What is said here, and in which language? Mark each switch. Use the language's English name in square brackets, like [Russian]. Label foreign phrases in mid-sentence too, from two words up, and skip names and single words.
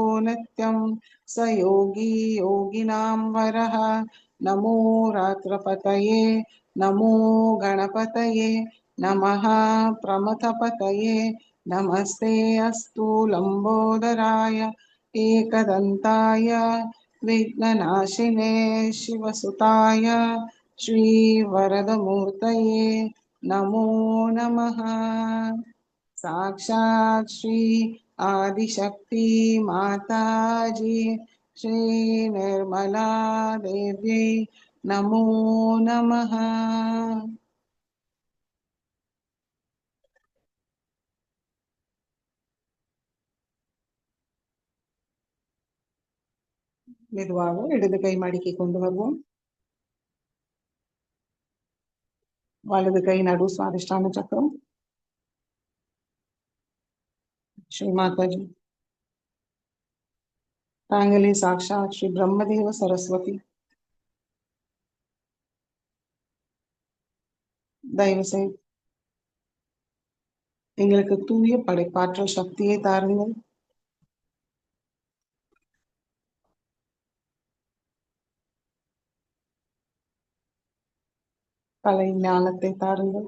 [Sanskrit] नित्यं स योगी योगिनां वरः नमो रात्रपतये नमो गणपतये नमः प्रमथपतये नमस्ते अस्तु लम्बोदराय एकदन्ताय विघ्ननाशिने शिवसुताय श्रीवरदमूर्तये नमो नमः साक्षात् श्री आदिशक्ति माताजी श्री निर्मला देवी नमो नमः [Tamil] மெதுவாக இடது கை மடக்கி கொண்டு வருவோம் வலது கை நடு சுவாதிஷ்டான சக்கரம் [Sanskrit] श्री माता जी तांगली साक्षात श्री ब्रह्मदेव सरस्वती [Tamil] தயவு செய்து எங்களுக்கு தூய படைப்பாற்றல் சக்தியை தாருங்கள். கலை ஞானத்தை தாருங்கள்.